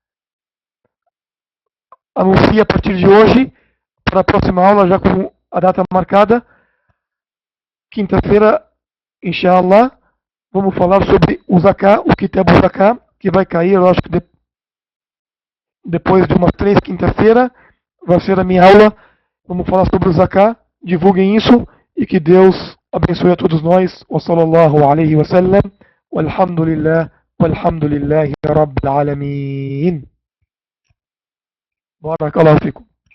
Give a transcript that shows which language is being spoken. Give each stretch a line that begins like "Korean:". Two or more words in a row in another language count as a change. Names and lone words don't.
Portuguese: Anuncia a partir de hoje, para a próxima aula, já com a data marcada, quinta-feira, inshallah, vamos falar sobre o Zakat, o Kitab Zakat, que vai cair, eu acho que depois de umas três quinta-feira, vai ser a minha aula. Vamos falar sobre o Zakat, divulguem isso e que Deus abençoe a todos nós.
Arabic: وصلى الله عليه وسلم. والحمد لله، والحمد لله رب العالمين. بارك الله فيكم.